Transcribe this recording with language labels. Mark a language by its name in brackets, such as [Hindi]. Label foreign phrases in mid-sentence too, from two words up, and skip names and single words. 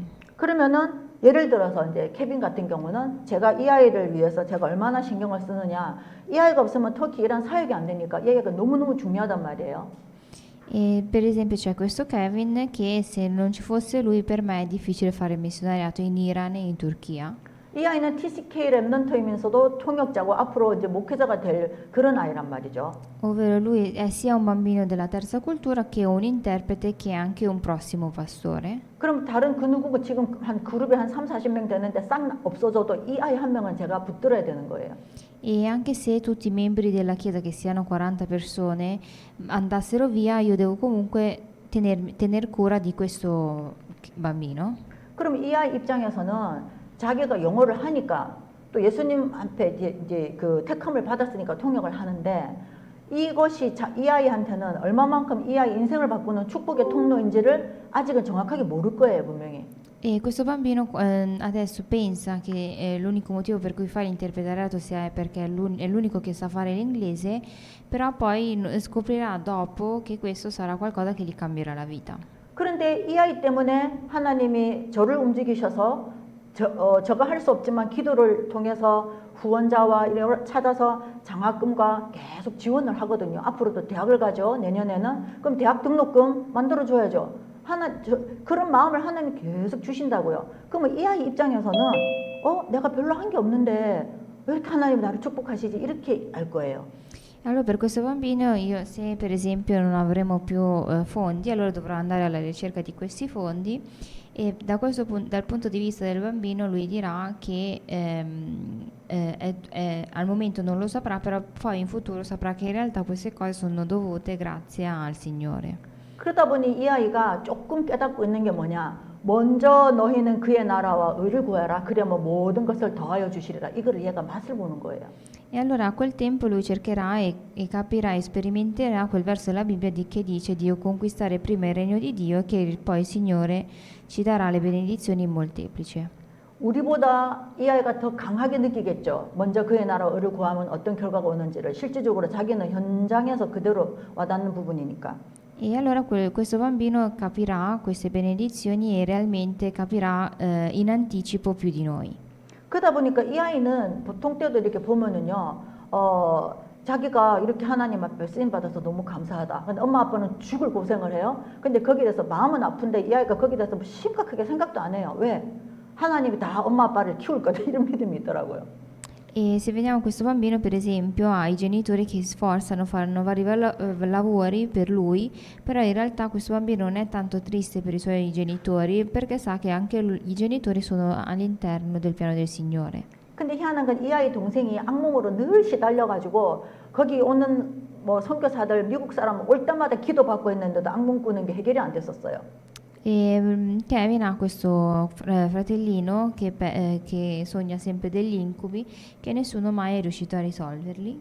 [Korean] 그러면은 예를 들어서 이제 케빈 같은 경우는 제가 이 아이를 위해서 제가 얼마나 신경을 쓰느냐. 이 아이가 없으면 터키 이란 사역이 안 되니까 이 아이가 너무너무 중요하단 말이에요. [Italian] E per esempio c'è questo Kevin che se non ci fosse lui per me è difficile fare missionariato in Iran e in Turchia. [Korean] 이 아이는 TCK 랩넌트이면서도 통역자고 앞으로 이제 목회자가 될 그런 아이란 말이죠. [Italian] Ovvero lui è sia un bambino della terza cultura che un interprete che è anche un prossimo pastore. [Korean] 그럼 다른 그 누구고 지금 한 그룹에 한 3, 40명 되는데 싹 없어져도 이 아이 한 명은 제가 붙들어야 되는 거예요. [Italian] E anche se tutti i membri della chiesa, che siano 40 persone, andassero via, io devo comunque tener cura di questo bambino. [Korean] 그럼 이 아이 입장에서는 자기가 영어를 하니까 또 예수님한테 이제 그 택함을 받았으니까 통역을 하는데 이것이 이 아이한테는 얼마만큼 이 아이 인생을 바꾸는 축복의 통로인지를 아직은 정확하게 모를 거예요, 분명히. [Italian] E questo bambino adesso pensa che l'unico motivo per cui fa l'interpretariato sia perché è l'unico che sa fare l'inglese, però poi scoprirà dopo che questo sarà qualcosa che gli cambierà la vita. [Korean] 그런데 이 아이 때문에 하나님이 저를 움직이셔서 저가 할 수 없지만 기도를 통해서 후원자와 이런 찾아서 장학금과 계속 지원을 하거든요. 앞으로도 대학을 가죠. 내년에는. 그럼 대학 등록금 만들어줘야죠. 그런 마음을 하나님 계속 주신다고요. 그러면 이 아이 입장에서는 내가 별로 한 게 없는데 왜 하나님 나를 축복하시지? 이렇게 알 거예요. [Italian] Allora per questo bambino io se per esempio non avremo più fondi, allora dovrò andare alla ricerca di questi fondi e dal punto di vista del bambino lui dirà che al momento non lo saprà, però poi in futuro saprà che in realtà queste cose sono dovute grazie al Signore. [Korean] 그러다 보니 이 아이가 조금 깨닫고 있는 게 뭐냐? 먼저 너희는 그의 나라와 의를 구하라. 그러면 모든 것을 더하여 주시리라. 이거를 얘가 맛을 보는 거예요. [Italian] E allora a quel tempo lui cercherà e capirà e sperimenterà quel verso della Bibbia che dice Dio conquistare prima il regno di Dio e che poi il Signore ci darà le benedizioni in molteplici. [Korean] 우리보다 이 아이가 더 강하게 느끼겠죠. 먼저 그의 나라와 의를 구하면 어떤 결과가 오는지를 실질적으로 자기는 현장에서 그대로 와닿는 부분이니까. [Italian] E allora questo bambino capirà queste benedizioni e realmente capirà in anticipo più di noi. [Korean] 그러다 보니까 이 아이는 보통 때도 이렇게 보면은요, 자기가 이렇게 하나님 앞에 쓰임 받아서 너무 감사하다. 근데 엄마 아빠는 죽을 고생을 해요. 근데 거기에 대해서 마음은 아픈데 이 아이가 거기에 대해서 심각하게 생각도 안 해요. 왜? 하나님이 다 엄마 아빠를 키울 거다 이런 믿음이 있더라고요. [Italian] E se vediamo questo bambino, per esempio, ha i genitori che si sforzano, fanno vari lavori per lui, però in realtà questo bambino non è tanto triste per i suoi genitori perché sa che anche i genitori sono all'interno del piano del Signore. [Korean] 근데 희한한 건 이 아이 동생이 악몽으로 늘 시달려가지고 거기 오는 뭐 선교사들 미국 사람 올 때마다 기도받고 했는데도 악몽 꾸는 게 해결이 안 됐었어요. [Italian] E Kevin ha questo fratellino che sogna sempre degli incubi che nessuno mai è riuscito a risolverli.